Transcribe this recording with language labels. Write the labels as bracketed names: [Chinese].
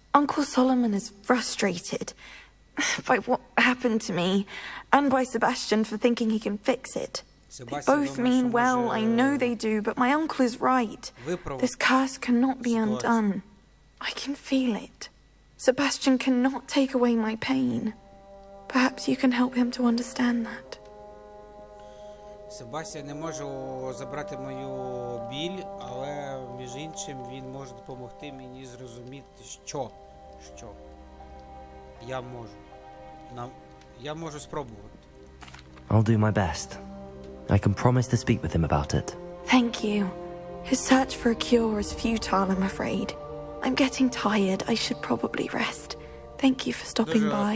[English] Uncle Solomon is frustrated by what happened to me, and by Sebastian for thinking he can fix it. They both mean well, I know they do, but my uncle is right. This curse cannot be undone. I can feel it. Sebastian cannot take away my pain. Perhaps you can help him to understand that. [Ukrainian] Себастьян не може забрати мою біль, але, між іншим, він може допомогти мені зрозуміти, що я можу. Я можу спробувати. [English] I'll do my best. I can promise to speak with him about it. Thank you. His search for a cure is futile, I'm afraid. I'm getting tired. I should probably rest. Thank you for stopping by.